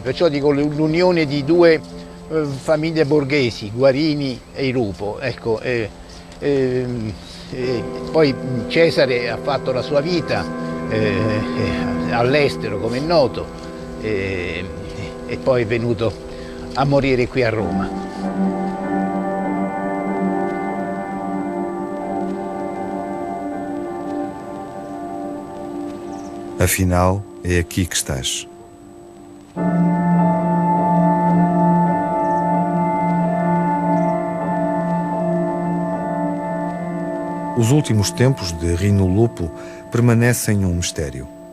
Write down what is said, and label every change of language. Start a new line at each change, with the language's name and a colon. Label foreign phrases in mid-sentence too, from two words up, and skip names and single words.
Italian: Perciò dico l'unione di due famiglie borghesi, Guarini e i Lupo. Ecco, poi Cesare ha fatto la sua vita all'estero, come è noto, e poi è venuto a morire qui a Roma.
Portuguese: Afinal, é aqui que estás. Os últimos tempos de Rino Lupo permanecem um mistério.